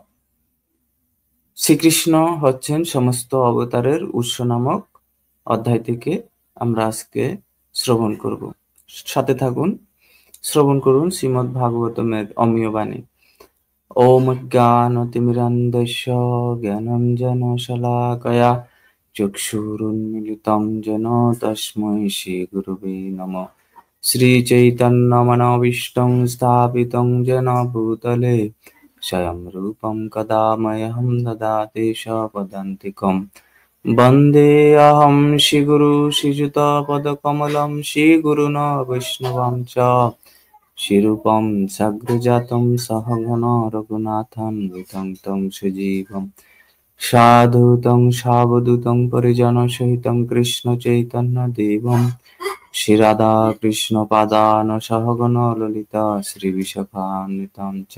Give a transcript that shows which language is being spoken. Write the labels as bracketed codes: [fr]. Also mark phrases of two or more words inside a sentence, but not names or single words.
[bn] শ্রীকৃষ্ণ হচ্ছেন সমস্ত অবতারের উৎস নামক অধ্যায় থেকে আমরা আজকে শ্রবণ করব। সাথে থাকুন, শ্রবণ করুন শ্রীমদ্ ভাগবতমের অমীয় বাণী। [sa] ওম জ্ঞানতিমিরান্ধস্য জ্ঞানাঞ্জনশলাকয়া চক্ষুরুন্মিলিतं येन তস্मै শ্রীগুরবে নমঃ। শ্রীচৈতন্যমনোভীষ্টং স্থাপিतं येन ভূতলে স্বয়ং রূপং কদা মह्यं দদাতি স্বপদাन्तिकं। वन्देऽहं श्रीगुरु श्रीयुतपदकमलं श्रीगुरुन् वैष्णवं च श्रीरूपं सग्रजातं सहगण रघुनाथान्वितं तं सजीवं साधुतं सावधूतं परिजनसहितं कृष्णचैतन्यदेवं श्रीराधाकृष्णपादान् सहगण ललिता श्रीविशाखान्वितं च।